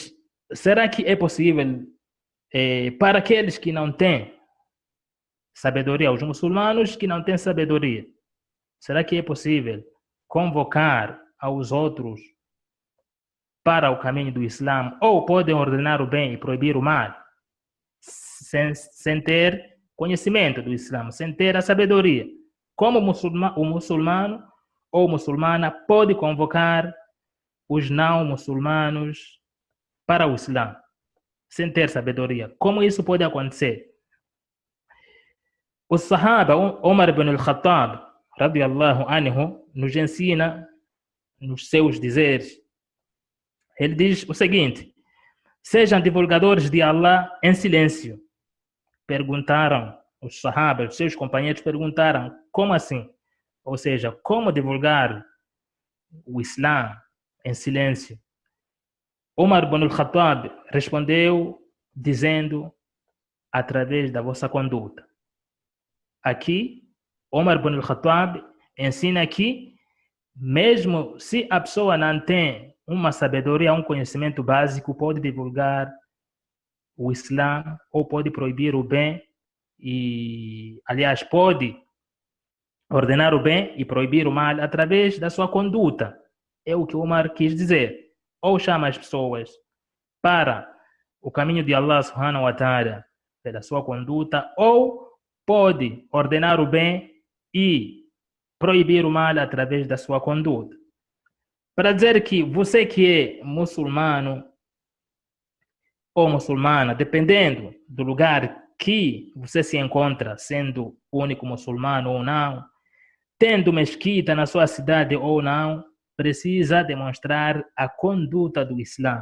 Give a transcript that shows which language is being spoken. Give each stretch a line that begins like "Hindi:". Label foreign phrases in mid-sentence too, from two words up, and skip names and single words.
Portuguese: Mas será que é possível para aqueles que não têm sabedoria, os muçulmanos que não têm sabedoria, será que é possível convocar aos outros para o caminho do Islã, ou podem ordenar o bem e proibir o mal, sem ter conhecimento do Islã, sem ter a sabedoria? Como o muçulmano ou muçulmana pode convocar os não muçulmanos para o Islã, sem ter sabedoria? Como isso pode acontecer? O Sahaba Omar ibn al-Khattab,
Arabic: رضي الله عنه,
Portuguese: nos ensina nos seus dizeres. Ele diz o seguinte: sejam divulgadores de Allah em silêncio. Perguntaram os Sahabas, seus companheiros perguntaram, como assim? Ou seja, como divulgar o Islã em silêncio? Omar ibn al-Khattab respondeu dizendo: através da vossa conduta. Aqui, Omar ibn al-Khattab ensina que, mesmo se a pessoa não tem uma sabedoria, um conhecimento básico, pode divulgar o Islã ou pode proibir o bem e, aliás, pode ordenar o bem e proibir o mal através da sua conduta. É o que Omar quis dizer. Ou chama as pessoas para o caminho de Allah
Arabic: سبحانه وتعالى
Portuguese: pela sua conduta, ou pode ordenar o bem e proibir o mal através da sua conduta. Para dizer que você que é muçulmano ou muçulmana, dependendo do lugar que você se encontra, sendo único muçulmano ou não, tendo mesquita na sua cidade ou não, precisa demonstrar a conduta do Islã.